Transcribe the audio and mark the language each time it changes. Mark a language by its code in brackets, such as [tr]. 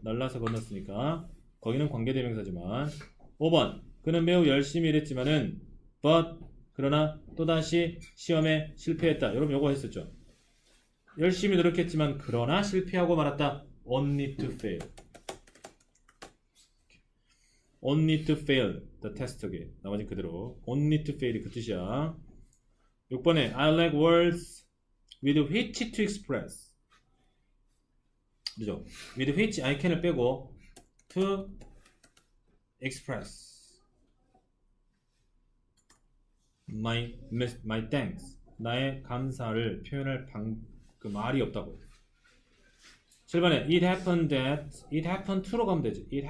[ko] 날라서 건넜으니까 거기는 관계대명사지만 5번 그는 매우 열심히 일했지만은 but 그러나 또다시 시험에 실패했다. 여러분 요거 했었죠. 열심히 노력했지만 그러나 실패하고 말았다. [en] only to fail. only to fail the test again. [ko] 나머지 그대로 [en] only to fail [ko] 이 그 뜻이야. [en] 6번에 I like words with which to express. [ko] 그죠? [en] with which I can [ko] 을 빼고 [en] to express my thanks. [ko] 나의 감사를 표현할 그 말이 없다고. [en] 7번에 it happened that it happened to로 [ko] 가면 되지.